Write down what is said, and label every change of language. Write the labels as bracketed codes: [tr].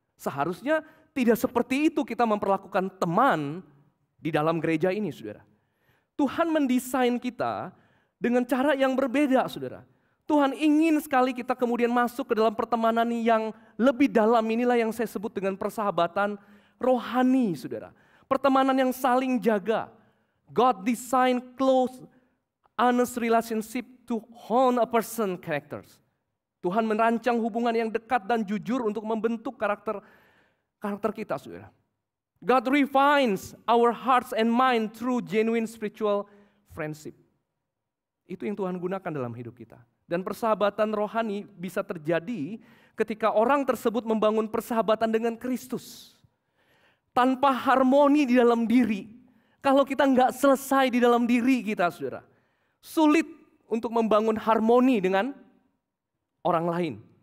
[id] Seharusnya tidak seperti itu kita memperlakukan teman di dalam gereja ini, saudara. Tuhan mendesain kita dengan cara yang berbeda, saudara. Tuhan ingin sekali kita kemudian masuk ke dalam pertemanan yang lebih dalam. Inilah yang saya sebut dengan persahabatan rohani, saudara. Pertemanan yang saling jaga. [en] God design close, honest relationship to hone a person characters. [id] Tuhan merancang hubungan yang dekat dan jujur untuk membentuk karakter kita, saudara. [en] God refines our hearts and mind through genuine spiritual friendship. [id] Itu yang Tuhan gunakan dalam hidup kita. Dan persahabatan rohani bisa terjadi ketika orang tersebut membangun persahabatan dengan Kristus. Tanpa harmoni di dalam diri, kalau kita nggak selesai di dalam diri kita, saudara, sulit untuk membangun harmoni dengan orang lain.